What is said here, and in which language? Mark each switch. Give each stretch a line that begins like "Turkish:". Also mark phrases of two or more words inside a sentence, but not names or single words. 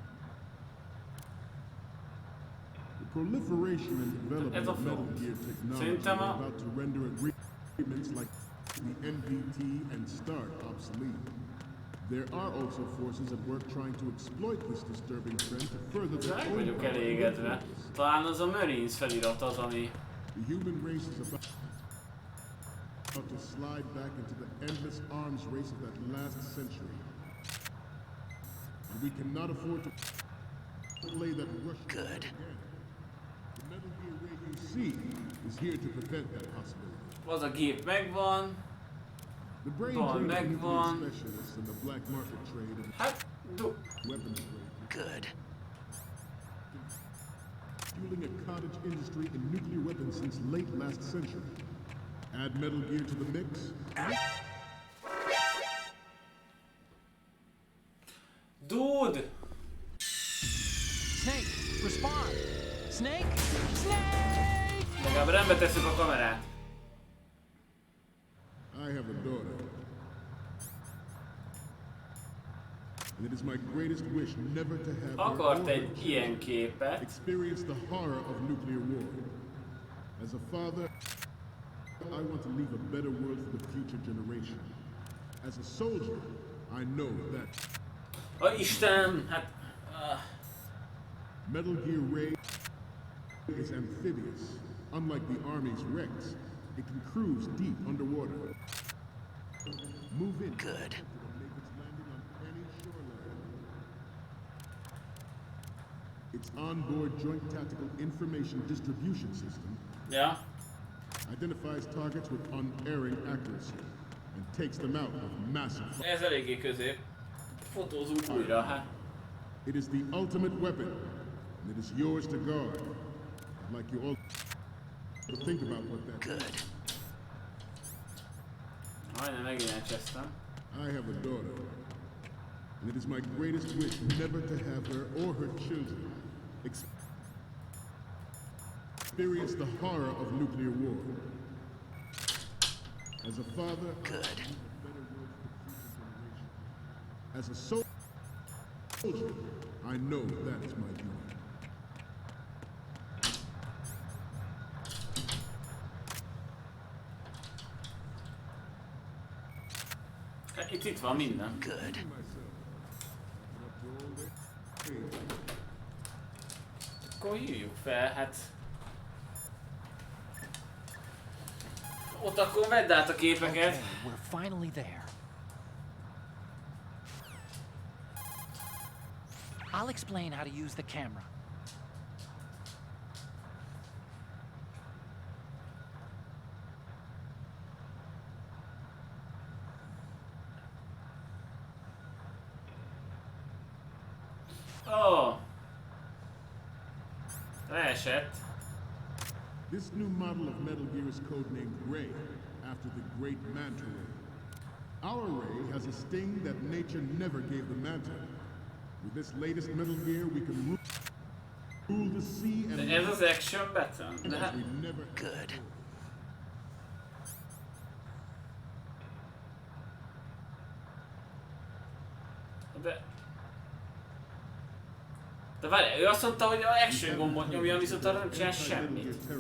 English: the proliferation and development of Metal Gear technology
Hungarian: Szerintem
English: are a- about to render agreements like the NPT and START obsolete. There are also forces at work trying to exploit this disturbing trend to further their
Hungarian: Meg
English: own
Hungarian: vagyok
English: power and
Hungarian: elégedve.
English: influence.
Hungarian: Talán az a Marines felirat az, ami...
English: The human race is about to slide back into the endless arms race of that last century. And we cannot afford to play that Russian Good. again. The Metal Gear Ray you see is here to prevent that possibility.
Hungarian: Az a gép megvan.
English: The brain
Hungarian: Van,
English: drain of
Hungarian: megvan.
English: nuclear specialists in the black market trade and
Hungarian: Hát,
English: weapons trade, Good. fueling a cottage industry in nuclear weapons since late last century. Add Metal Gear to the mix, Dude! Snake, respond! Snake! Snake!
Hungarian: Legalább rendbe tesszük a kamerát.
English: I have a daughter. And it is my greatest wish never to have her
Hungarian: Akart
English: or her
Hungarian: egy ilyen képet.
English: experience the horror of nuclear war. As a father, I want to leave a better world for the future generation. As a soldier, I know that
Hungarian: A Istenem, hát...
English: Metal Gear Ray is amphibious. Unlike the Army's Rex, it can cruise deep underwater. Move in. Good. Make its landing on any shoreline. Its onboard joint tactical information distribution system
Hungarian: Ja.
English: identifies targets with unerring accuracy and takes them out with massive fire.
Hungarian: Ez eléggé közép. Fotózunk újra, hát.
English: It is the ultimate weapon, and it is yours to guard. I'd like you all to think about what that is. Good.
Hungarian: Majdnem megint elcsesztem.
English: I have a daughter, and it is my greatest wish never to have her or her children experience the horror of nuclear war. As a father, Good. as a soldier, I know that is my duty.
Hungarian: Hát itt van minden.
English: Good.
Hungarian: Akkor hívjuk fel, hát... Ott akkor vedd át a képeket.
English: Okay, we're finally there. I'll explain how to use the camera. Oh.
Hungarian: Leesett.
English: This new model of Metal Gear is codenamed Ray, after the great Manta Ray. Our Ray has a sting that nature never gave the Manta. With this latest Metal Gear, we can rule the sea and
Hungarian: Ez az
English: action button.
Hungarian: De hát...
English: Good.
Hungarian: De várj, ő azt mondta, hogy a action gombot nyomja, viszont arra nem csinál semmit.